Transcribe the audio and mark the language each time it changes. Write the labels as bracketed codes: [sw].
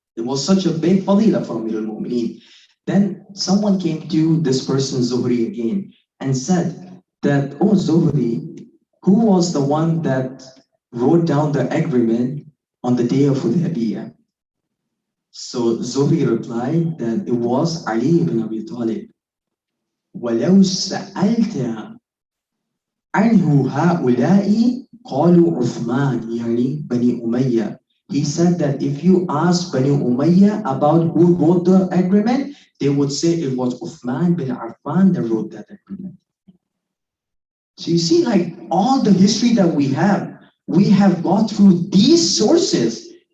[en] It was such a big fadila for Amir al-Mu'mineen. Then someone came to this person, Zuhri, again, and said that, oh Zuhri, who was the one that wrote down the agreement on the day of Hudaybiyah? So Zuhri replied that it was Ali ibn Abi Talib. [ar] وَلَوْ سَأَلْتَ عَنْهُ هَؤُلَاءِ قَالُوا عُثْمَانِ يعني Bani Umayyah. [en] He said that if you ask Bani Umayyah about who wrote the agreement, they would say it was Uthman bin Affan that wrote that agreement. So you see, like all the history that we have gone through these sources.